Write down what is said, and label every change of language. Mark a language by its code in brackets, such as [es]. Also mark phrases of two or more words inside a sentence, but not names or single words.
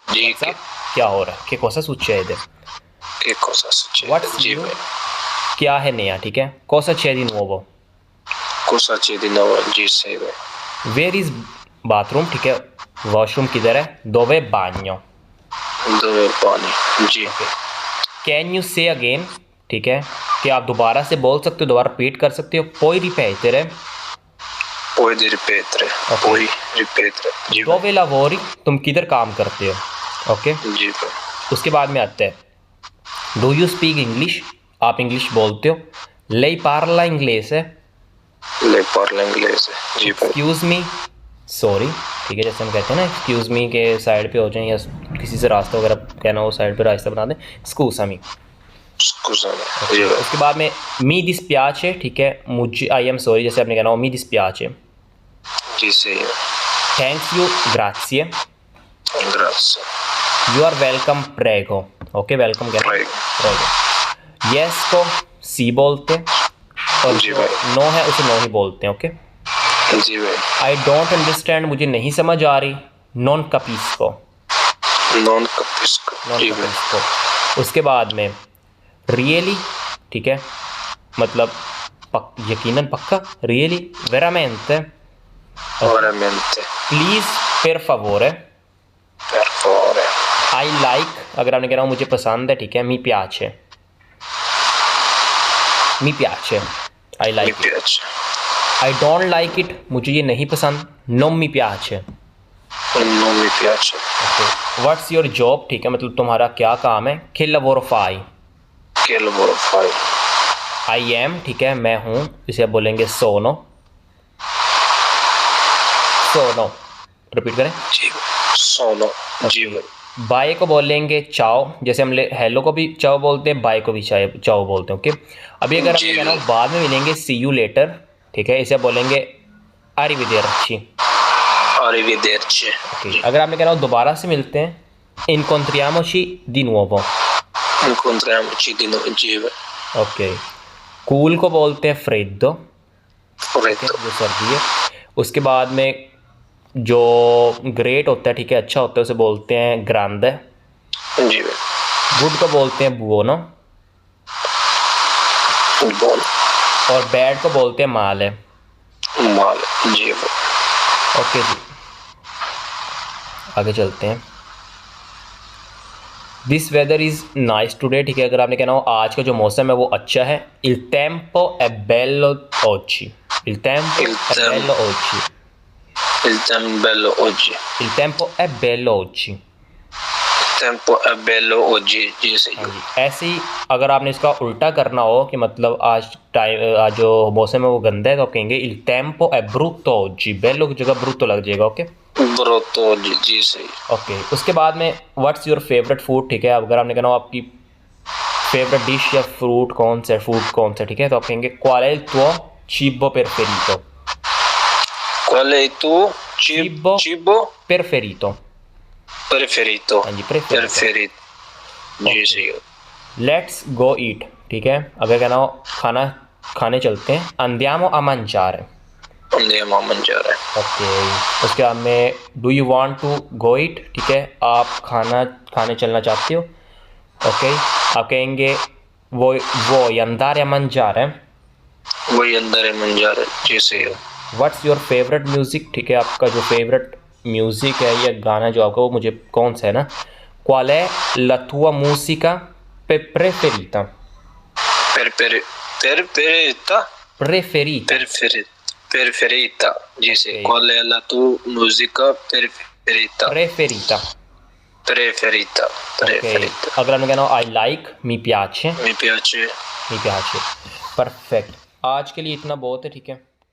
[hi] जी क्या हो रहा है? [it] Che cosa succede? che cosa succede? [en] What's [hi] जी [en] new? [hi] भाई, क्या है नया, ठीक है? [it] Cosa c'è di nuovo? cosa c'è di nuovo? [hi] जी सही भाई। [en] Where is bathroom, [hi] ठीक है? वॉशरूम किधर है? [it] Dove è bagno? [hi] दो पानी जी। [en] Okay. Can you say again, [hi] ठीक है? क्या आप दोबारा से बोल सकते हो, दोबारा रिपीट कर सकते हो? [it] Puoi ripetere? Puoi ripetere, [hi] ओके। [it] puoi ripetere [hi] जी भाई। [it] Dove lavori? [hi] तुम किधर काम करते हो? ओके। जी भाई। उसके बाद में आता है [en] do you speak English? [hi] आप इंग्लिश बोलते हो? [it] Lei parla inglese? ले parla inglese [hi] जी भाई। [en] excuse me, sorry, [hi] ठीक है? जैसे हम कहते हैं ना [en] excuse me [hi] के साइड पे हो जाए या किसी से रास्ता वगैरह कहना हो साइड पे रास्ता बना दें, [it] scusa mi. [hi] Scusami जी भाई। उसके बाद में [it] mi dispiace, [hi] ठीक है? मुझे [en] I am sorry [hi] जैसे आपने कहना हो [it] mi dispiace. [hi] जी सही है। [en] thanks you, ग्राzie। [it] Grazie, [en] you are welcome, [hi] प्रेगो। ओके, वेलकम कहना [it] prego [hi] प्रेगो। यस को सी बोलते हैं और जी जो भाई। नो है उसे नो ही बोलते हैं। ओके। जी भाई। [en] I don't understand, [hi] मुझे नहीं समझ आ रही, [it] non capisco. Non capisco नॉन [hi] जी भाई। [it] capisco। [hi] उसके बाद में रियली, ठीक है? मतलब यकीनन पक्का, रियली, वेरामेंटे, [it] Veramente, प्लीज़, per favore। per favore, [en] I like, [hi] अगर आपने कहना हो मुझे पसंद है, ठीक है? [it] mi piace, mi piace, [en] आई [it] mi [en] like it. [it] piace, [en] I don't like it, [hi] मुझे ये नहीं पसंद, [it] non mi piace। non mi piace, [en] Okay. What's your job, [hi] ठीक है? मतलब तुम्हारा क्या काम है? [it] che lavoro fai? che lavoro fai? [en] I am, [hi] ठीक है? मैं हूँ, इसे आप बोलेंगे [it] sono, sono, [hi] रिपीट करें। जी sono जी भाई। बाय को बोलेंगे चाओ, जैसे हम हेलो को भी चाओ बोलते हैं, बाय को भी चाओ बोलते हैं। ओके। अभी अगर जी हमने कहना हो भाई। बाद में मिलेंगे [en] see you later, [hi] ठीक है? इसे बोलेंगे arrivederci। [it] Arrivederci [hi] ओके। जी। अगर आपने कहना हो दोबारा से मिलते हैं, [it] incontriamoci di nuovo। Incontriamoci di nuovo [hi] जी भाई। ओके। कूल को बोलते हैं freddo, [it] Freddo [hi] जो सर्दी है। उसके बाद में जो ग्रेट होता है, ठीक है, अच्छा होता है, उसे बोलते हैं ग्रांडे। जी भाई। गुड को बोलते हैं बुओनो [it] buono [hi] और बैड को बोलते हैं माले। male जी भाई। ओके जी, आगे चलते हैं। [en] this weather is nice today, [hi] ठीक है? अगर आपने कहना हो आज का जो मौसम है वो अच्छा है, [it] il tempo è bello oggi। il tempo è bello oggi। Il tempo bello oggi। il tempo è bello oggi। tempo è bello oggi [hi] जी सही हाँ है। जी। ऐसे ही अगर आपने इसका उल्टा करना हो कि मतलब आज जो मौसम है वो गंदा है, तो आप कहेंगे [it] il tempo è brutto oggi। [hi] bello की जगह brutto लग जाएगा। ओके। [it] brutto oggi [hi] जी सही है। ओके। उसके बाद में [en] what's your favorite food, [hi] ठीक है? अगर आपने कहना हो आपकी [en] favorite dish [hi] या फ्रूट कौन सा है, फूड कौन सा है, ठीक है? तो आप कहेंगे [it] qual è il tuo cibo preferito। qual è il tuo cibo cibo preferito। preferito [hi] हाँ जी, [it] preferito। [hi] preferito जी सही है। [en] let's go eat, [hi] ठीक है? अगर कहना हो खाना खाने चलते हैं, [it] andiamo a mangiare। andiamo a mangiare [hi] ओके। उसके बाद में [en] do you want to go eat, [hi] ठीक है? आप खाना खाने चलना चाहते हो। ओके। आप कहेंगे वो [it] andare a mangiare। [hi] वही अंदर है mangiare जी सही है। [en] what's your favorite music, [hi] ठीक है? आपका जो [en] favorite music [hi] है या गाना जो आपका, वो मुझे कौन सा है ना? [it] qual è la tua musica preferita। preferita preferita। [hi] preferita जी से Okay. [it] qual è la tua musica preferita preferita। preferita [hi] Okay. अगर आपने कहना हो [en] I like, [it] mi piace, mi piace mi piace. [hi] परफेक्ट। आज के लिए इतना बहुत है, ठीक है?